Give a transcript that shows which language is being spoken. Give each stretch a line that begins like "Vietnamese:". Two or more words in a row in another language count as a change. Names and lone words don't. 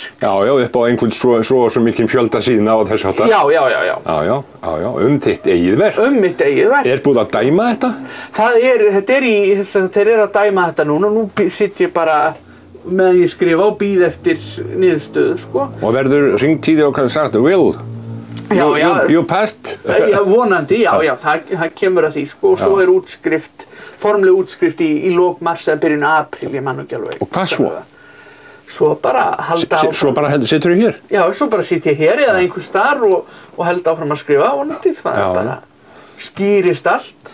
Icelandic: Já, upp á einhvern svo mikinn fjölda síðna á þess að Já. Þitt eigið verk. Mitt eigið verk. Búið að dæma þetta? Þeir að dæma þetta núna. Nú sitt ég bara meðan ég skrifa og bíð eftir niðurstöðu, sko. Og verður hringt í þig og kannski sagt,
English: Will, you passed?
Icelandic: Já, vonandi, já, það kemur að því, sko, og svo útskrift, formleg útskrift í lok mars eða byrjun apríl, ég man ekki alveg. Og hvað svo? Svo bara halda áfram. Svo bara situr þú hér? Já, svo bara sitt ég hér eða einhver staðar og held áfram að skrifa vonandi, það bara skýrist allt.